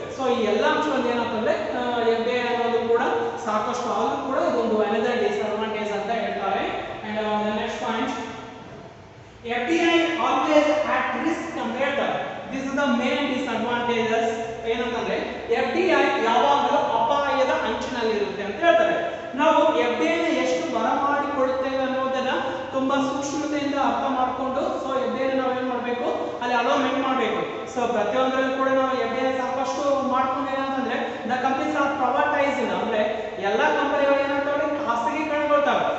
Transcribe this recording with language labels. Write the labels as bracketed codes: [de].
[kn] So ಈ ಎಲ್ಲ ಅಂಶಗಳು ಏನಾಗ್ತಂದ್ರೆ ಎಫ್ಡಿಐ ಅನ್ನೋದು ಕೂಡ ಸಾಕಷ್ಟು ಆದ್ರೂ ಕೂಡ ಇದೊಂದು [en] another disadvantage [kn] ಅಂತ ಹೇಳ್ತಾರೆ. [en] and next point, FDI always at risk [kn] ಅಂತ ಹೇಳ್ತಾರೆ. [en] This is the main disadvantages. [kn] ಏನಂತಂದ್ರೆ FDI ಯಾವಾಗಲೂ ಅಪಾಯದ ಅಂಚಿನಲ್ಲಿ ಇರುತ್ತೆ ಅಂತ ಹೇಳ್ತಾರೆ. ನಾವು FDI ನ ಎಷ್ಟು ಬರಮಾಡಿಕೊಳ್ಳುತ್ತೇವೆ ಅನ್ನೋದನ್ನ ತುಂಬಾ ಸೂಕ್ಷ್ಮತೆಯಿಂದ ಅರ್ಥ ಮಾಡಿಕೊಂಡು ಸೊ FDI ನಾವು ಏನ್ ಮಾಡಬೇಕು, ಅಲ್ಲಿ ಅಲೋಮೆಂಟ್ ಮಾಡಬೇಕು. ಸೊ ಪ್ರತಿಯೊಂದರಲ್ಲೂ ಕೂಡ ನಾವು FDI ಸಾಕಷ್ಟು ಮಾಡ್ಕೊಂಡು ಏನಂತಂದ್ರೆ [en] the companies are privatised, [kn] ಅಂದ್ರೆ ಎಲ್ಲಾ ಕಂಪನಿಗಳು ಏನಾಗ್ತವೆ, ಖಾಸಗೀಕರಣಗೊಳ್ತಾವೆ.